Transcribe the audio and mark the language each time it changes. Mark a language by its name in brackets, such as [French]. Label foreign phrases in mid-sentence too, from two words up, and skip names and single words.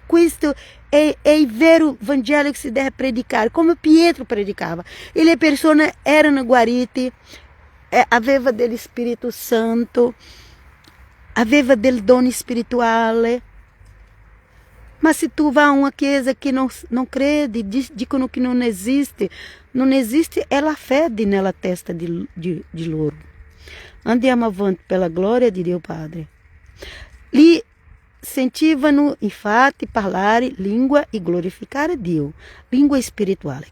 [Italian] Questo è il vero Vangelo che si deve predicare, come Pietro predicava. E le persone erano guarite, aveva dello Spirito Santo, aveva del dono spirituale. Ma se tu vai a uma chiesa che non crede, dicono che non esiste è la fede nella testa di loro. Andiamo avanti per la gloria di Dio Padre. Lì sentivano infatti parlare lingua e glorificare Dio, lingua spirituale.